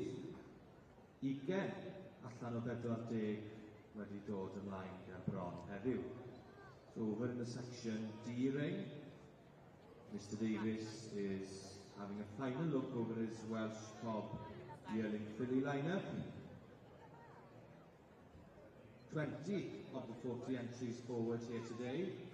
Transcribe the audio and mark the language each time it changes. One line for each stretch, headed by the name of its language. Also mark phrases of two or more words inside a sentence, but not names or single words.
Welsh: 20 allan o 40 wedi dod ymlaen gan bron heddiw.
English: So over in the section D ring, Mr Davies is having a final look over his Welsh Cob yearling filly lineup. 20 of the 40 entries forward here today.